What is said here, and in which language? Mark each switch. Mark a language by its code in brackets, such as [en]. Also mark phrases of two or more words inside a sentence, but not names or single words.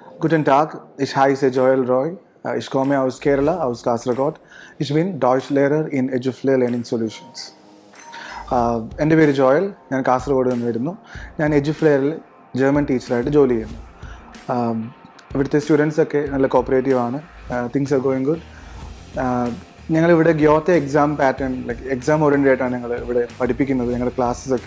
[de] Guten Tag, ich heiße Joel Roy. Ich komme aus Kerala, aus Kasaragod. Ich bin Deutschlehrer in EGIFL Learning Solutions. [ml] എൻ്റെ പേര് ജോയൽ, ഞാൻ കാസർഗോഡ് നിന്ന് വരുന്നു. ഞാൻ എജുഫ്ലെയറിൽ ജർമ്മൻ ടീച്ചറായിട്ട് ജോലി ചെയ്യുന്നു. ഇവിടുത്തെ സ്റ്റുഡൻസൊക്കെ നല്ല കോപ്പറേറ്റീവാണ്. [en] Things are going good. [ml] ഞങ്ങളിവിടെ [en] Goethe exam pattern, like exam oriented [ml] ആയിട്ടാണ് ഞങ്ങൾ ഇവിടെ പഠിപ്പിക്കുന്നത്, ഞങ്ങളുടെ ക്ലാസ്സസൊക്കെ.